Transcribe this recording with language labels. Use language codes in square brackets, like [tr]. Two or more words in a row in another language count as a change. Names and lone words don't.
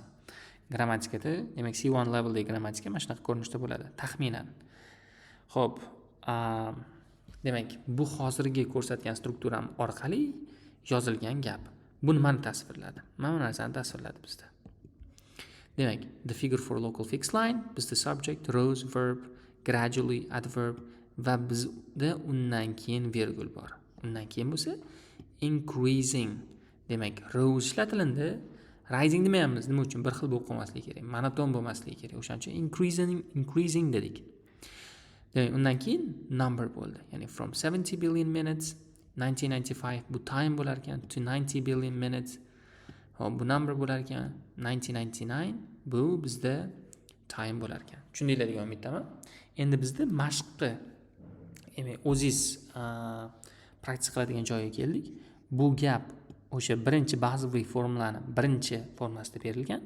[uz] Grammatikada, demak, C1 leveldagi grammatika mana shunaqa ko'rinishda bo'ladi, taxminan. Xo'p, demak, bu hozirgi ko'rsatgan strukturam orqali yozilgan gap. Bu nimani tasvirladi? Mana bu narsani tasvirladi bizda. Demak, [en] the figure for local fixed line, bizda subject, rows, verb, gradually, adverb [uz] va bizda undan keyin virgul bor. Undan keyin bo'lsa increasing. Demak, rows ishlatilindi. Rising demayapmiz. Nima uchun? Bir xil bo'lib qolmasligi kerak. Monoton bo'lmasligi kerak. O'shaning uchun increasing dedik. Demak, undan keyin number bo'ldi. [en] Ya'ni from 70 billion minutes 1995 bu time [uz] bo'lar ekan [en] to 90 billion minutes. [uz] Hop, bu number bo'lar ekan 1999 bu bizda time bo'lar ekan. Tushundinglar degan umiddaman. Endi bizda mashqqa, ya'ni o'zingiz praktika qiladigan joyga keldik. Bu gap o'sha birinchi bazaviy formulani birinchi formulasida berilgan.